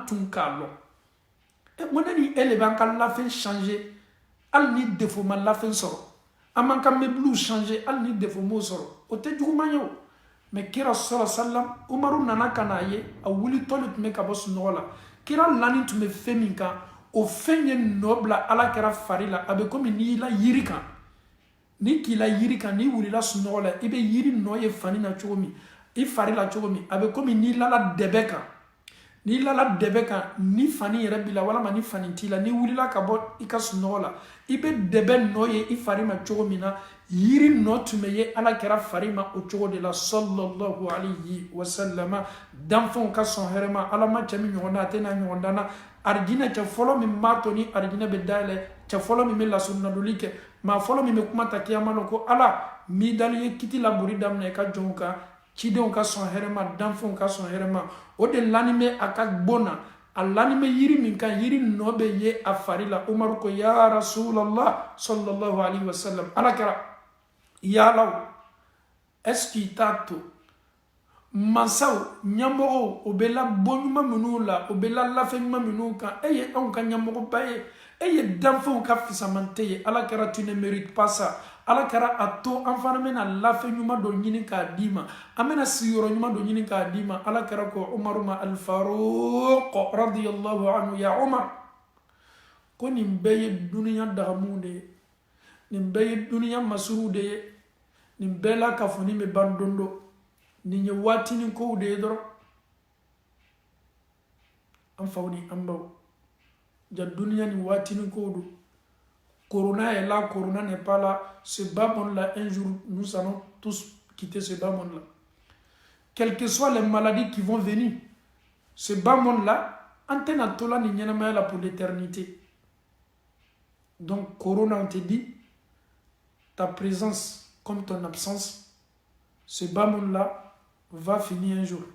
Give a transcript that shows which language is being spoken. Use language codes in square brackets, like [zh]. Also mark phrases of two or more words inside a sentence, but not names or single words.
[bm] tun k'a lɔn mo ne ni e le b'an ka lafɛn changer hali ni défaut ma lafɛn sɔrɔ an b'an ka [fr] meuble changer [bm] hali ni défaut m'o sɔrɔ o tɛ juguman ye o mais kira sɔrɔ sallam Umaru nana ka n'a ye a wulitɔ le tun bɛ ka bɔ sunɔgɔ la kira lani tun bɛ fɛn min kan o fɛn ye nɔ bila ala kɛra fari la a bɛ komi n'i y'i la yiri kan ni k'i la yiri kan n'i wulila sunɔgɔ la i bɛ yiri nɔ ye fani na cogo min i fari la cogo min a bɛ komi n'i lala dɛbɛ kan ni lala debe kan ni fani yɛrɛ bila walama ni fani t'i la ni wulila ka bɔ i ka sunɔgɔ la i bɛ dɛbɛ nɔ ye i fari ma cogo min na yiri nɔ tun bɛ ye ala kɛra fari ma o cogo de la [ar] صلى الله عليه وسلم [bm] danfɛnw ka sɔn hɛrɛ ma ala ma cɛ min ɲɔgɔn na a tɛ n'a ɲɔgɔn dan na arijinɛ cɛ fɔlɔ min b'a to ni arijinɛ bɛ dayɛlɛ cɛ fɔlɔ min bɛ lasurunadoli kɛ maa fɔlɔ min bɛ kuma ta kiyama la ko ala mi dali ye kiti labori daminɛ i ka jɔnw kan cidenw ka sɔn hɛrɛ ma danfɛnw ka sɔn hɛrɛ ma o de lani bɛ a ka gbon na a lani bɛ yiri min kan yiri nɔ bɛ ye a fari la umaru ko [ar] يا رسول الله صلى الله عليه وسلم [bm] ala kɛra yalaw [fr] est-ce que [bm] i t'a to mansaw ɲɛmɔgɔw o bɛ labɔ ɲuman minnu la o bɛ lafɛn ɲuman minnu kan e ye anw ka ɲɛmɔgɔba ye e ye danfɛnw ka fisamante ye ala kɛra [fr] tu ne mérite pas ça [bm] ala kɛra a to an fana bɛna lafɛn ɲuman dɔ ɲini k'a d'i ma an bɛna sigiyɔrɔ ɲuman dɔ ɲini k'a d'i ma ala kɛra ko umaru ma [ar] الفاروق رضي الله عنه يا عمر [bm] ko nin bɛɛ ye duniya dagamu de ye nin bɛɛ ye duniya masuru de ye nin bɛɛ la kafoni bɛ ban don dɔ nin ye waatinin kow de ye dɔrɔn an faw ni an baw ja duniya ni waatinin kow do [fr] corona est là, corona n'est pas là. Ce bas monde-là, un jour, nous allons tous quitter ce bas monde-là. Quelles que soient les maladies qui vont venir, ce bas monde-là, antenne à tola ni là pour l'éternité. Donc, corona, on te dit, ta présence comme ton absence, ce bas monde-là va finir un jour.